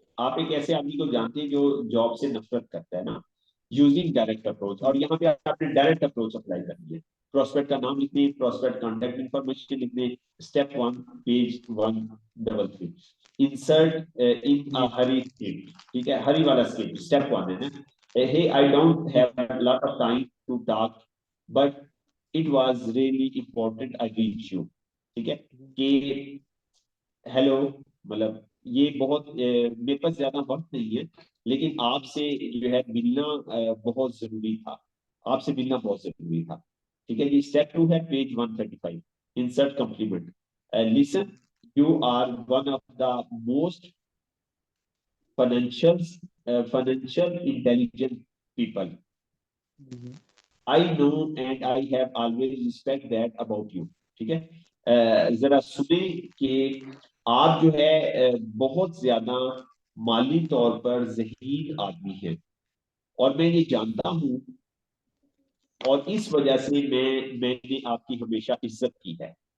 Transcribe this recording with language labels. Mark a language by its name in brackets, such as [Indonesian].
[Hindi] आप एक ऐसे आदमी को जानते हैं जो जॉब से नफरत करता है ना, [English] using direct approach, [Hindi] और यहाँ पे आपने डायरेक्ट अप्रोच अप्लाई करनी है। प्रोस्पेक्ट का नाम लिखने, प्रोस्पेक्ट कॉन्टेक्ट इन्फॉर्मेशन लिखने। स्टेप 1 पेज 133, [English] Insert in a hurry script. [Hindi] ठीक है, हरी वाला स्क्रिप्ट स्टेप 1 है ना। [English] Hey, I don't have a lot of time to talk, but it was really important I reach you. [Hindi] ठीक है, कि हेलो, मतलब ये बहुत मेरे पास ज्यादा वक्त नहीं है, लेकिन आपसे जो है मिलना बहुत जरूरी था, आपसे मिलना बहुत जरूरी था। ठीक है, ये स्टेप 2 है, page 135, insert complement. [English] Listen, you are one of the most financial intelligent people. I know and I have always respect that about you. [Hindi] ठीक है, जरा सुने कि आप जो है बहुत ज्यादा माली तौर पर ज़हीन आदमी हैं, और मैं ये जानता हूँ, और इस वजह से मैंने आपकी हमेशा इज्जत की है।